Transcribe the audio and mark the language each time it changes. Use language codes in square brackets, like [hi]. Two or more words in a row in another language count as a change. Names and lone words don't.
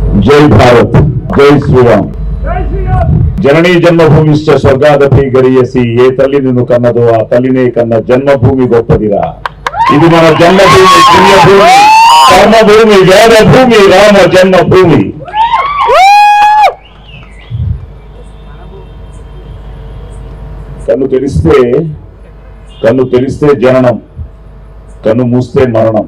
[hi] जय भारत, जय श्रीराम। [sa] जननी जन्मभूमिश्च स्वर्गादपि गरीयसी [te] ఏ తల్లి నిన్ను కన్నదో ఆ తల్లినే కన్న జన్మభూమి గొప్పదిరా। ఇది మన జన్మభూమి, పుణ్యభూమి, కర్మభూమి, వేదభూమి, రామ జన్మభూమి। కన్ను తెరిస్తే జననం, కన్ను మూస్తే మరణం।